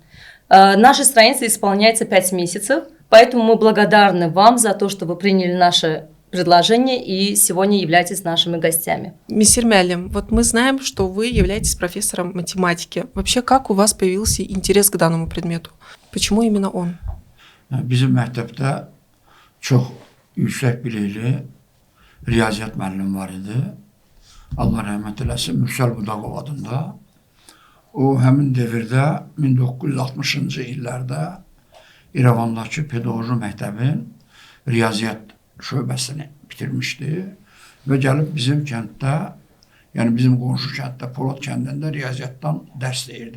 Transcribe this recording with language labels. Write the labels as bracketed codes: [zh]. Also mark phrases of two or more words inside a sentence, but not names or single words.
[az] Нашей странице исполняется 5 месяцев, поэтому мы благодарны вам за то, что вы приняли наше предложение и сегодня являетесь нашими гостями. [ru] Мисир Мялим, вот мы знаем, что вы являетесь профессором математики. Вообще, как у вас появился интерес к данному предмету? Почему именно он? [az] Bizim məktəbdə çox yüksək bilikli riyaziyyat müəllimi var idi. Allah rəhmət eləsin, Mürsəl Budaqov adında. O, həmin devirdə 1960-cı illərdə İrəvandakı pedaqoji məktəbin riyaziyyat şöbəsini bitirmişdi və gəlib bizim kənddə, yəni bizim qonşu kənddə, Polad kəndində riyaziyyatdan dərs deyirdi.